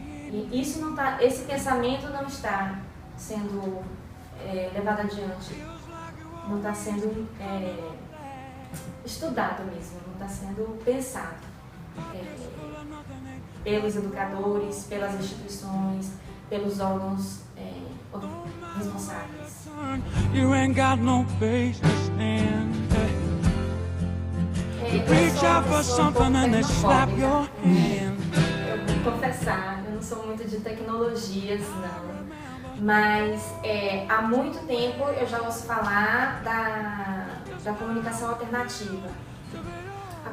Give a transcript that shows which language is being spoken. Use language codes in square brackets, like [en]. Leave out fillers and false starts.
[pt] E isso não tá, esse pensamento não está sendo levado adiante, não está sendo estudado mesmo, não está sendo pensado pelos educadores, pelas instituições, pelos órgãos responsáveis. [en] You ain't got no face to stand. Reach out for something and they slap your hand. [pt] Eu vou confessar, eu não sou muito de tecnologias, não. Mas há muito tempo eu já ouço falar da comunicação alternativa. A